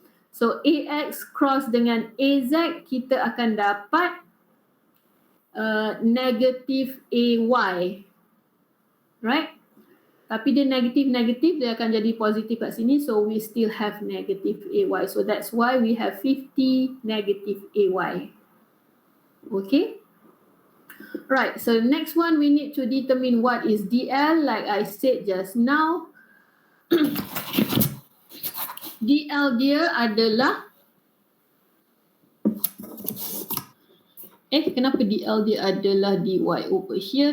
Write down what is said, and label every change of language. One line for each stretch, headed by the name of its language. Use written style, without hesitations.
Malay: So AX cross dengan AZ, kita akan dapat negative AY. Right? Tapi dia negatif, dia akan jadi positif kat sini.
English: So we still have negative AY. So that's why we have 50 negative AY. Okay? Right, so the next one we need to determine what is DL. Like I said just now,
Malay: DL dia adalah kenapa DL dia adalah dy
English: over here?